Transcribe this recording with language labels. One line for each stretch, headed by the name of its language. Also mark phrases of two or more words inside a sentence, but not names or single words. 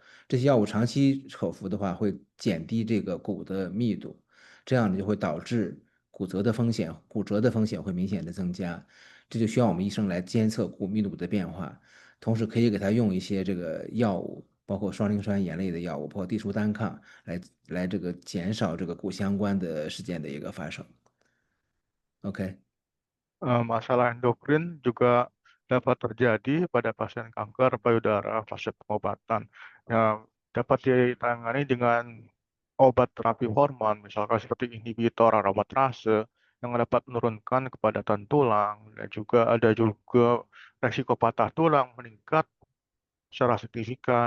Chinese: 这些药物长期口服的话，会减低这个骨的密度，这样呢就会导致骨折的风险会明显的增加。这就需要我们医生来监测骨密度的变化。同时可以给他用一些这个药物，包括双磷酸盐类的药物，包括地舒单抗，来这个减少这个骨相关的事件的一个发生。OK。
Indonesian: Masalah endokrin juga dapat terjadi pada pasien kanker payudara fase pengobatan. Ya, dapat ditangani dengan obat terapi hormon, misalkan seperti inhibitor aromatase yang dapat menurunkan kepadatan tulang, dan juga ada juga resiko patah tulang meningkat secara signifikan.